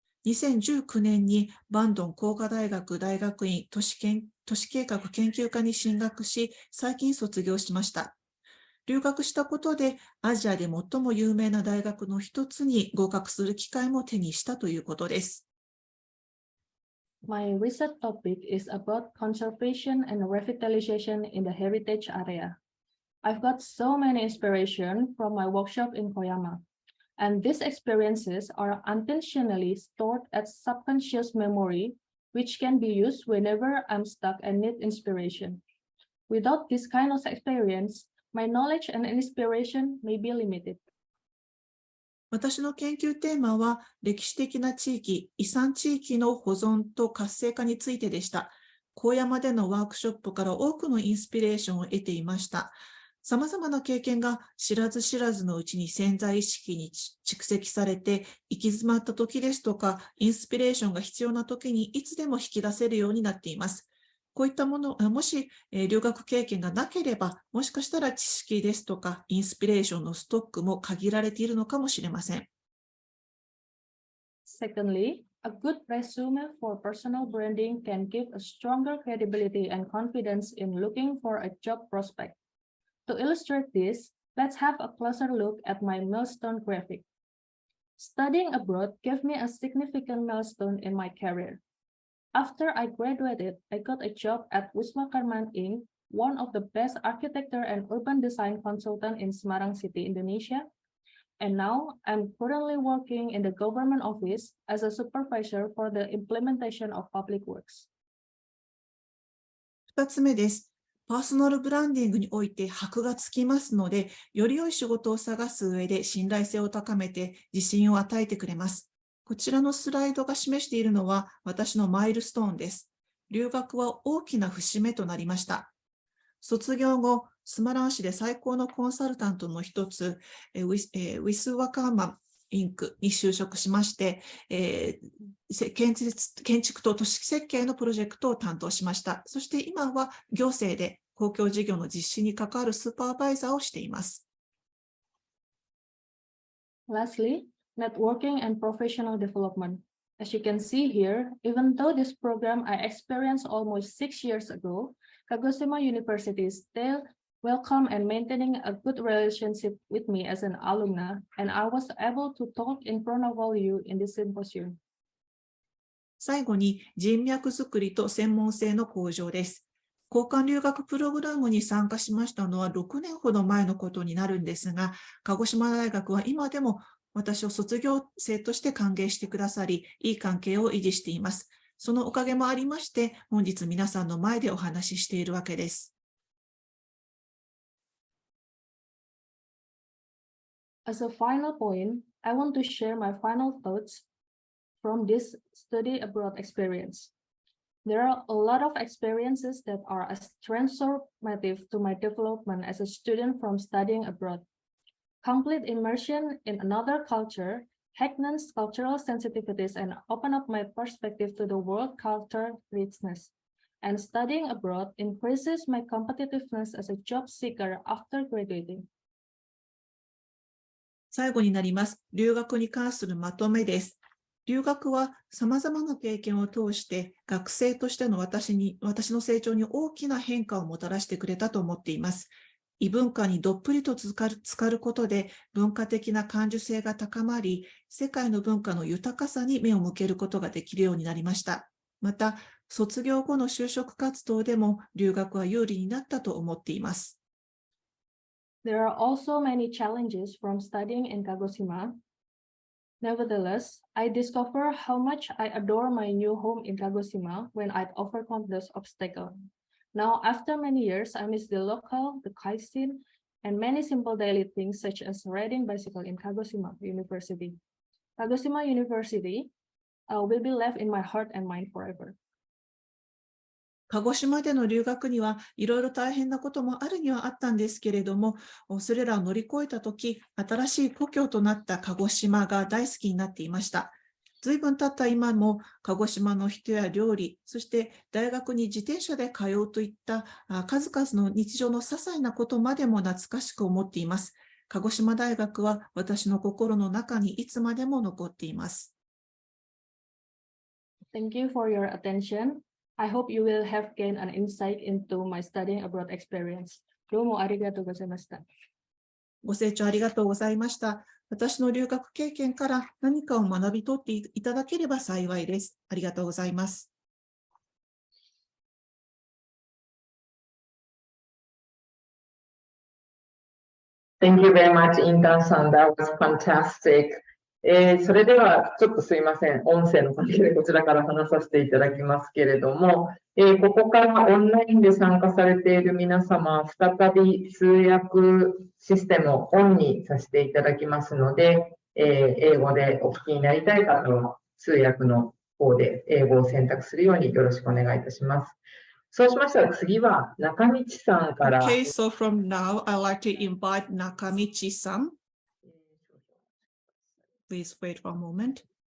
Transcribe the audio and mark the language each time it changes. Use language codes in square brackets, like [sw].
[ja] 2019年にバンドン工科大学大学院都市計画研究科に進学し、最近卒業しました。留学したことでアジアで最も有名な大学の一つに合格する機会も手にしたということです。 [en] My research topic is about conservation and revitalization in the heritage area. I've got so many inspiration from my workshop in Koyama, and these experiences are unintentionally stored as subconscious memory, which can be used whenever I'm stuck and need inspiration. Without this kind of experience, my knowledge and inspiration may be limited. [ja] 私の研究テーマは歴史的な地域、遺産地域の保存と活性化についてでした。高山でのワークショップから多くのインスピレーションを得ていました。様々な経験が知らず知らずのうちに潜在意識に蓄積されて、行き詰まった時ですとか、インスピレーションが必要な時にいつでも引き出せるようになっています。こういったもの、もし留学経験がなければ、もしかしたら知識ですとか、インスピレーションのストックも限られているのかもしれません。 [en] Secondly, a good resume for personal branding can give a stronger credibility and confidence in looking for a job prospect. To illustrate this, let's have a closer look at my milestone graphic. Studying abroad gave me a significant milestone in my career. After I graduated, I got a job at Wisma Karman Inc., one of the best architecture and urban design consultant in Semarang City, Indonesia. And now I'm currently working in the government office as a supervisor for the implementation of public works. [ja] 2つ目です。パーソナルブランディングにおいて箔がつきますので、より良い仕事を探す上で信頼性を高めて自信を与えてくれます。こちらのスライドが示しているのは私のマイルストーンです。留学は大きな節目となりました。卒業後、スマラン市で最高のコンサルタントの一つ、ウィスワカーマンインクに就職しまして、建築と都市設計のプロジェクトを担当しました。そして今は行政で公共事業の実施に関わるスーパーバイザーをしています。 [en] Lastly, networking, and professional development. As you can see here, even though this program I experienced almost 6 years ago, Kagoshima University is still welcome and maintaining a good relationship with me as an alumna, and I was able to talk in front of all you in this symposium. [ja] 最後に人脈づくりと専門性の向上です。交換留学プログラムに参加しましたのは6年ほど前のことになるんですが、鹿児島大学は今でも私を卒業生として歓迎してくださり、いい関係を維持しています。そのおかげもありまして、本日皆さんの前でお話ししているわけです。 [en] As a final point, I want to share my final thoughts from this study abroad experience. There are a lot of experiences that are as transformative to my development as a student from studying abroad. Complete immersion in another culture heightens cultural sensitivities and open up my perspective to the world culture richness. And studying abroad increases my competitiveness as a job seeker after graduating. [ja] 最後になります。留学に関するまとめです。留学は様々な経験を通して学生としての私の成長に大きな変化をもたらしてくれたと思っています。異文化にどっぷりと浸かることで文化的な感受性が高まり、世界の文化の豊かさに目を向けることができるようになりました。また、卒業後の就職活動でも留学は有利になったと思っています。 [en] There are also many challenges from studying in Kagoshima. Nevertheless, I discover how much I adore my new home in Kagoshima when I'd overcome those obstacles. Now, after many years, I miss the local, the cuisine, and many simple daily things such as riding bicycle in Kagoshima University. Kagoshima University will be left in my heart and mind forever. [ja] 鹿児島での留学にはいろいろ大変なこともあるにはあったんですけれども、それらを乗り越えたとき、新しい故郷となった鹿児島が大好きになっていました。ずいぶん経った今も鹿児島の人や料理、そして大学に自転車で通うといった数々の日常の些細なことまでも懐かしく思っています。鹿児島大学は私の心の中にいつまでも残っています。 [en] Thank you for your attention. I hope you will have gained an insight into my studying abroad experience. [ja] どうもありがとうございました。ご清聴ありがとうございました。私の留学経験から何かを学び取っていただければ幸いです。ありがとうございます。 [en] Thank you very much, Internさん。That was fantastic. [ja] それではちょっとすいません。音声の関係でこちらから話させていただきますけれども、ここからオンラインで参加されている皆様、再び通訳システムをオンにさせていただきますので、英語でお聞きになりたい方は通訳の方で英語を選択するようによろしくお願いいたします。そうしましたら次は中道さんから。 [en] Okay, so from now, I'd like to invite Nakamichi-san. Please wait for a moment.